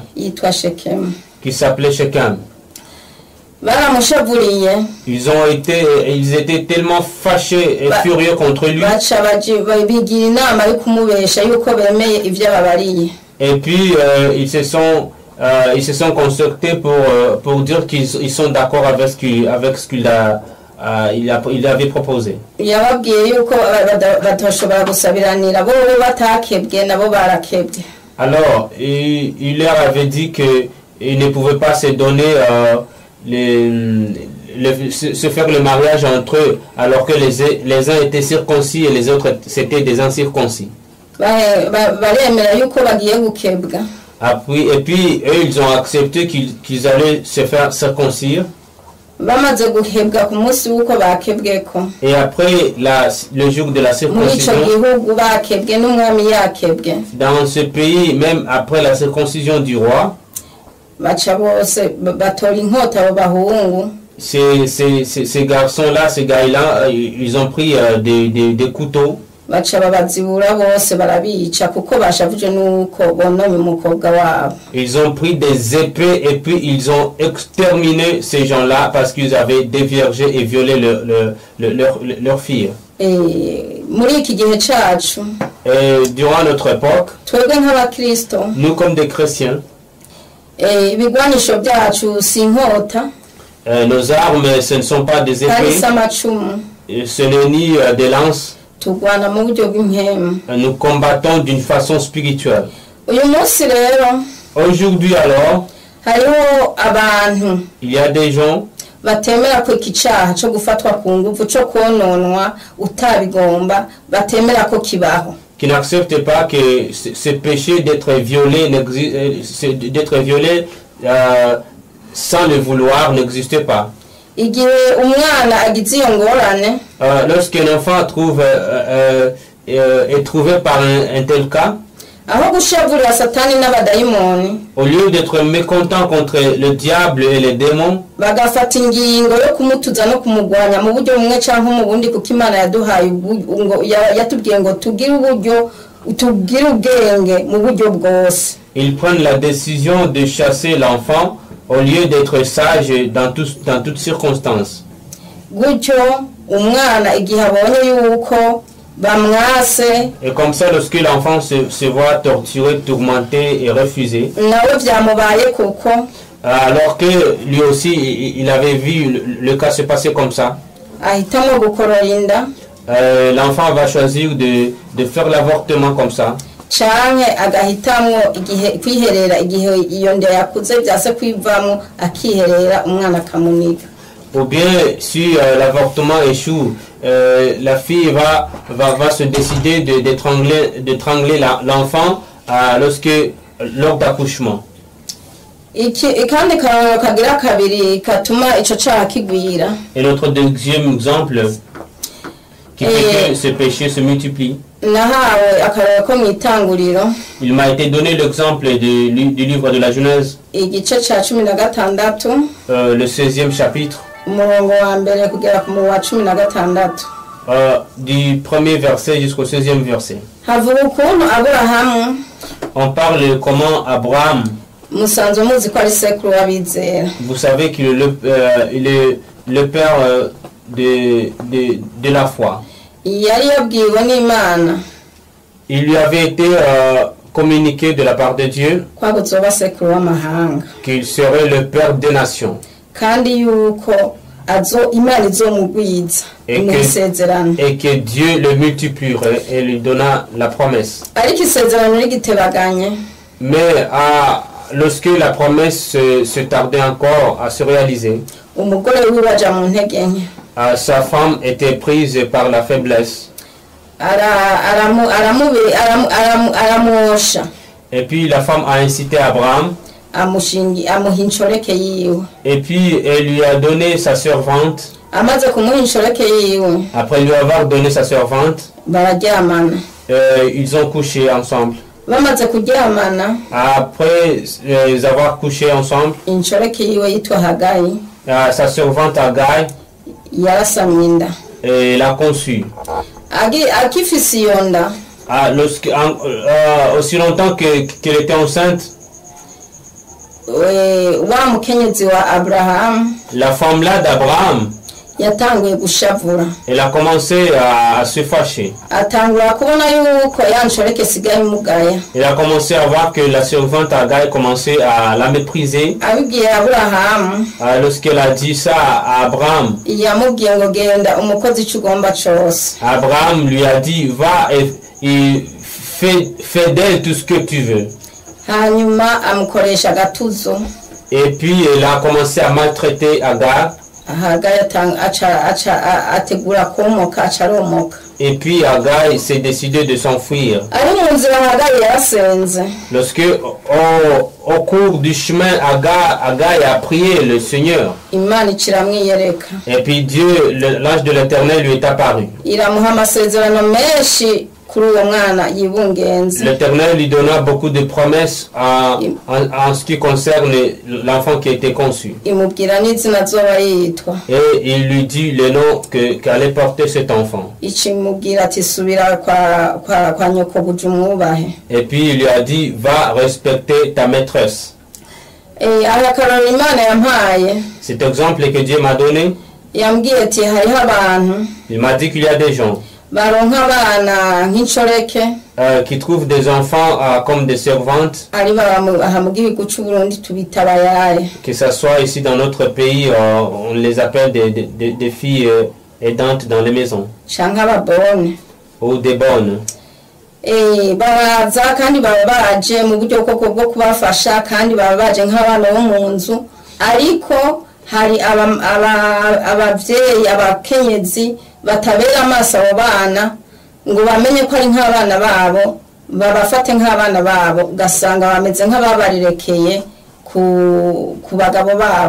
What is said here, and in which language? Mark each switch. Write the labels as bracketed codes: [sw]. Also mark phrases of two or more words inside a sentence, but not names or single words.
[rn] Yitwa Shekemu. [fr] Qui s'appelait Shechem. [rn] Baramushavuriye. [fr] Ils étaient tellement fâchés et furieux contre lui. [rn] Bigira inama yo kumubesha yuko bemeye ivyo babariye. [fr] Et puis ils se sont concertés pour dire qu'ils sont d'accord avec ce qu'il avait proposé. [rn] Yababwiye yuko batoshobora gusabiranira bo batakebwe nabo barakebwe. [fr] Alors il leur avait dit que ils ne pouvaient pas se donner se faire le mariage entre eux alors que les uns étaient circoncis et les autres c'était des incirconcis. Et puis eux ils ont accepté qu'ils allaient se faire circoncire. [rn] bamaze guhebwa ku munsi w'uko bakebweko [fr] Et après le jour de la [rn] muri ico [fr] circoncision, [rn] gihugu bakebwe n'umwami yakebwe [fr] dans ce pays, même après la circoncision du roi, [rn] baca bose batora inkota abo bahungu [fr] ces garçons-là, ces gars-là, ils ont pris des couteaux. [rn] baca babazibura bose barabica kuko bashavuje n'uko bononye umukobwa wabo. [fr] Ils ont pris des épées et puis ils ont exterminé ces gens-là parce qu'ils avaient déviergé et violé leur fille. [rn] Muri iki gihe cacu [fr] Et durant notre époque, [rn] twebwe nk'abakristo [fr] nous comme des chrétiens, [rn] ibigwanisho byacu si inkota [fr] nos armes, ce ne sont pas des [rn] kandi [fr] épées, [rn] si amacumu [fr] ce n'est ni des lances. [rn] turwana mu buryo bw'impemu. [fr] Nous combattons d'une façon spirituelle. [rn] Uyu munsi rero [fr] Aujourd'hui alors, [rn] hariho abantu [fr] il y a des gens [rn] batemera ko iki cyaha cyo gufatwa ku nguvu cyo kononwa utabigomba batemera ko kibaho, [fr] qui n'acceptent pas que ce péché d'être violé, sans le vouloir n'existe pas. [rn] igihe umwana agize iyo ngorane [fr] Lorsqu'un enfant est trouvé par un tel cas, [rn] aho gushavurira satani n'abadayimoni [fr] au lieu d'être mécontent contre le diable et les démons, [rn] bagafata ingingo yo kumutuza no kumugwanya mu buryo bumwe cyangwa mu bundi kuko Imana yaduhaye yatubwiye ngo tugire uburyo tugire ubwenge mu buryo bwose. [fr] ils prennent la décision de chasser l'enfant au lieu d'être sage dans toutes circonstances. [rn] Gutyo umwana igihe abonye yuko bamwase [fr] Et comme ça, lorsque l'enfant se voit torturé, tourmenté et refusé, [rn] nawe byamubaye kuko [fr] alors que lui aussi, il avait vu le cas se passer comme ça, [rn] ahitamo gukorora inda [fr] l'enfant va choisir de faire l'avortement comme ça. [rn] canke agahitamo igihe kwiherera igihe iyo nda yakuze byase kwivamo akiherera umwana akamuniga. [fr] Ou bien, si l'avortement échoue, la fille va se décider d'étrangler l'enfant lors d'accouchement. [rn] Kandi karorero kagira kabiri katuma ico caha kigwira. [fr] Et notre deuxième exemple qui fait que ce péché se multiplie. [rn] Nahawe akarorero ko mw'itanguriro [fr] Il m'a été donné l'exemple du livre de la Genèse, [rn] igice ca 16 [fr] le 16e chapitre, [rn] umurongo wa mbere kugera ku wa 16 [fr] du premier verset jusqu'au 16e verset. [rn] havuga ukuntu Aburahamu [fr] On parle comment Abraham, [rn] musanzwe muzi ko ari sekuru w'abizera. [fr] vous savez qu'il est le père de la foi. [rn] Yari yabwiwe n'Imana [fr] Il lui avait été communiqué de la part de Dieu [rn] ko azoba sekuru w'amahanga [fr] qu'il serait le père des nations [rn] kandi yuko Imana izomugwiza mu isezerano, [fr] et que Dieu le multiplierait et lui donna la promesse. [rn] ariko isezerano rigitebaganye [fr] Mais lorsque la promesse se tardait encore à se réaliser, [rn] umugore wiwe aja mu ntege nke, [fr] sa femme était prise par la faiblesse. [rn] aramwosha [fr] Et puis la femme a incité Abraham. [rn] amuha inshoreke yiwe. [fr] Et puis elle lui a donné sa servante. [rn] Amaze kumuha inshoreke yiwe [fr] Après lui avoir donné sa servante, [rn] bararyamana. [fr] ils ont couché ensemble. [rn] Bamaze kuryamana [fr] Après avoir couché ensemble, [rn] inshoreke yiwe yitwa Hagayi [fr] sa servante Agai, [rn] yarasamye inda. [fr] elle a conçu. [rn] Akifise iyo nda [fr] Aussi longtemps qu'elle était enceinte, [rn] wa mukenyezi wa Abraham [fr] la femme là d'Abraham, [rn] yatanguye gushavura, [fr] elle a commencé à se fâcher. [rn] atangura kubona yuko ya nshoreke sigaye imugaya. [fr] Elle a commencé à voir que la servante Agai commençait à la mépriser. [rn] Abibwiye Aburahamu [fr] Lorsqu'elle a dit ça à Abraham, [rn] yamubwiye ngo genda umukozi icyo ugomba cyose. [fr] Abraham lui a dit, va et fais d'elle tout ce que tu veux. [rn] Hanyuma amukoresha agatuzo [fr] Et puis elle a commencé à maltraiter Agar. [rn] Hagayi ategura komoka acaromoka. [fr] Et puis Hagayi s'est décidé de s'enfuir. [rn] Ari mu nzira Hagayi yarasenze. [fr] Lorsque au cours du chemin, Hagayi a prié le Seigneur. [rn] Imana ikiramwiyereka. [fr] Et puis Dieu, l'ange de l'Éternel lui est apparu. [rn] Iramuha amasezerano menshi kuri uwo mwana yibungenze. [fr] L'Éternel lui donna beaucoup de promesses en ce qui concerne l'enfant qui a été conçu. [rn] Imubwira n'izina azoba yitwa. [fr] Et il lui dit le nom qu'allait porter cet enfant. [rn] Ikimubwira ati subira kwa nyokobuja umwubahe. [fr] Et puis il lui a dit, va respecter ta maîtresse. [rn] Arakarora Imana yampaye. [fr] Cet exemple que Dieu m'a donné, [rn] yambwiye ati hariho abantu. [fr] Il m'a dit qu'il y a des gens [rn] baronka abana nk'inshoreke [fr] qui trouvent des enfants comme des servantes, [rn] ari aha mu gihugu cy'u Burundi tubita abayare. [fr] Que ce soit ici dans notre pays, on les appelle des filles aidantes dans les maisons, [rn] canke ababone [fr] ou des bonnes. [rn] Baraza kandi baba baje mu buryo bwo kubafasha kandi baba baje nk'abana bo mu nzu, ariko hari abavyeyi abakenyezi batabera amaso abo bana ngo bamenye ko ari nk'abana babo, babafate nk'abana babo, ugasanga bameze nk'ababarirekeye ku bagabo babo.